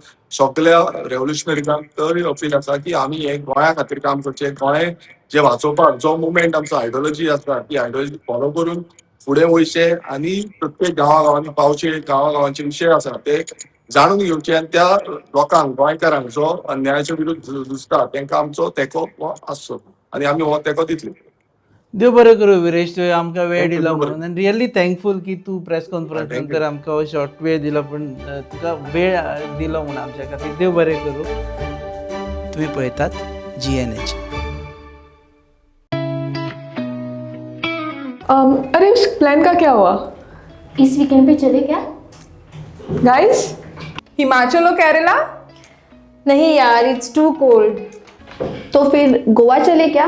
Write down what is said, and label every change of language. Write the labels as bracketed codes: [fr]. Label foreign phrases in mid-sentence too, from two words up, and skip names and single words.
[kok] सगळ्या रेव्होल्युशनरीजांक तर अपील आसा की आमी हें गोंया खातीर काम करचें, गोंय जें वाचोवपाक जो मुवमेंट आमचो आयडियोलॉजी आसा ती [en] ideology follow [kok] करून फुडें वयचें आनी प्रत्येक गांवागांवांनी पावचें, गांवागांवांचे विशय आसा ते जाणून घेवचे आनी त्या लोकांक गोंयकारांक जो अन्यायाच्या विरुद्ध झुजता तांकां आमचो तेंको हो आसचो आनी आमी हो तेंको दितले. देव बरें करूं विरेश, तुवें आमकां वेळ [en] Thank you, [kok] दिलो देव बरें. म्हणून. आनी [en] really thankful [kok] की तूं [en] press conference Thank you. [kok] नंतर आमकां हो शॉर्ट वेळ दिलो, पूण तुका वेळ दिलो म्हणून आमच्या खातीर देव बरें करूं. तुमी पळयतात GNH. [hi] अरे उस प्लान का क्या हुआ इस वीकेंड पे चले क्या? गाइस? हिमाचल और केरला? नहीं यार, [en] it's too cold. [hi] तो फिर गोवा चले क्या?